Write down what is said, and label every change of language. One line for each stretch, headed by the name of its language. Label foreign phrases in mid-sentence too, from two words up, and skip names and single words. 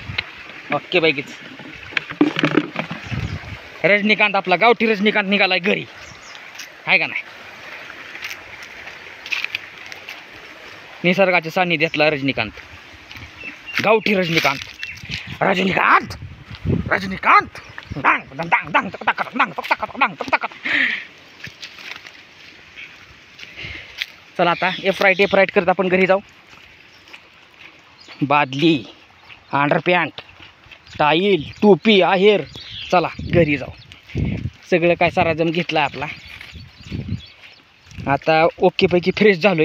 Marathi: ओके पैकीच रजनीकांत, आपला गावठी रजनीकांत निघालाय घरी, आहे का नाही. निसर्गाच्या सान्निध्यातला रजनीकांत, गावठी रजनीकांत. रजनीकांत रजनीकांत डांग डांग डांग डांग तक तक डांग तक तक डांग तक तक. चला आता एफ राईट करत आपण घरी जाऊ. बादली, अंडरपॅन्ट, टाईल, टोपी, आहेर. चला घरी जाऊ. सगळं काय साराजम घेतला आपला. आता ओके पैकी फ्रेश झालोय.